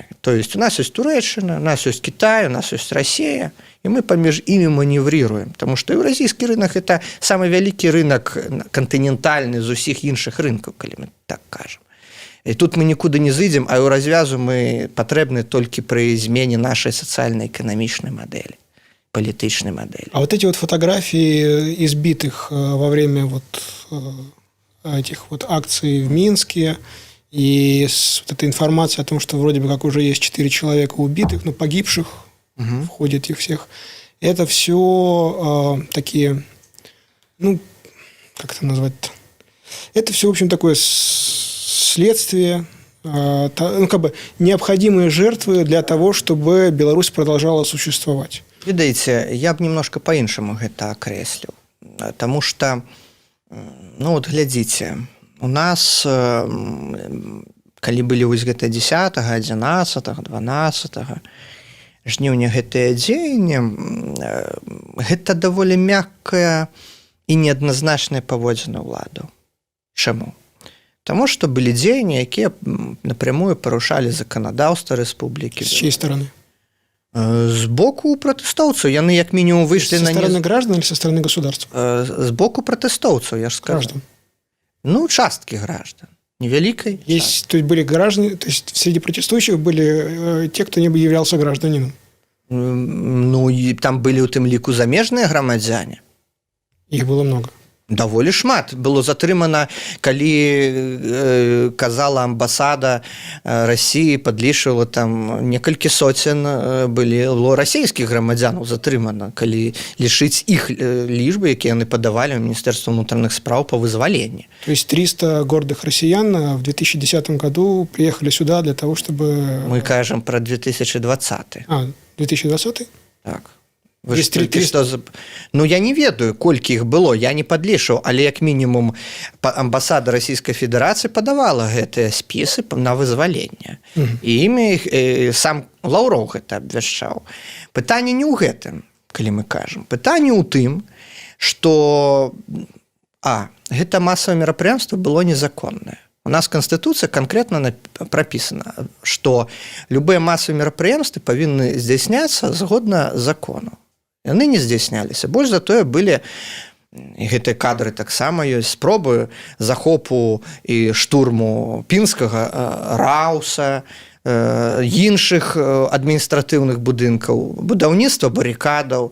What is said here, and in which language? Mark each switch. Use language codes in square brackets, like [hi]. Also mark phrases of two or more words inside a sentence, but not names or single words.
[be] То есть у нас ёсць Турэччына, у нас ёсць Кітай, у нас ёсць Расія, і мы паміж імі маневрируем, тому што еўразійскі рынок это самы вялікі рынок кантынентальны з усіх іншых рынкаў, калі мы так кажам. І тут мы нікуды не зыдзем, а ў развязу мы патрэбны толькі пры змене нашай сацыяльна-эканамічнай мадэлі, палітычнай мадэлі. [ru] А вот эти вот фотографии избитых во время вот этих вот акций в Минске и вот эта информация о том, что вроде бы как уже есть 4 человека убитых, но погибших в ходе этих всех, это все такие, ну, как это назвать-то? Это все, в общем, такое следствие, ну, как бы необходимые жертвы для того, чтобы Беларусь продолжала существовать. [be] Ведаеце, я б немножко по-іншаму гэта акрэсліў, таму што, ну, вот глядзіце, у нас, калі былі вось гэта 10, 11, 12 жніўня гэтыя дзеянні, гэта даволі мяккая і неадназначная паводзіна ўладаў. Чаму? Таму што былі дзеянні, якія напрямую парушалі заканадаўства рэспублікі. [ru] С чьей стороны? [be] З боку пратэстоўцаў. Яны як мінімум выйшлі на... [ru] Со стороны граждан или со стороны государства? [be] З боку пратэстоўцаў, я ж скажу. [ru] Граждан. [be] Ну, часткі граждан. Невялікай. [ru] Есть, то есть были граждане, то есть среди протестующих были те, кто не являлся гражданином. [be] Ну, і там былі ў тым ліку замежныя грамадзяне. [ru] Их было много. [be] Даволі шмат было затрымана, калі казала амбасада России, падлічвала там некалькі соцен было расійскіх грамадзянаў затрымана, калі лічыць іх лічбы, якія яны падавалі ў Міністэрства ўнутраных спраў па вызваленні. [ru] То есть 300 гордых россиян в 2010 году приехали сюда для того, чтобы... [be] Мы кажам пра 2020. 2020? Так. Вы [ru] Есть [be] ж толькі што... Ну, я не ведаю, колькі іх было, я не падлічыў, але як мінімум амбасада Расійскай Федэрацыі падавала гэтыя спісы на вызваленне. І імі сам Лаўроў гэта абвяшчаў. Пытанне не ў гэтым, калі мы кажам. Пытанне ў тым, што гэта масавае мерапрыемства было незаконнае. [ru] У нас Конституция конкретно прописана, что любые массовые мероприемства [be] павінны здзяйсняцца згодна закону. Яны не здзяйсняліся. Больш за тое былі, і гэтыя кадры таксама ёсць, спробы захопу і штурму пінскага Рауса, іншых адміністратыўных будынкаў, будаўніцтва барыкадаў.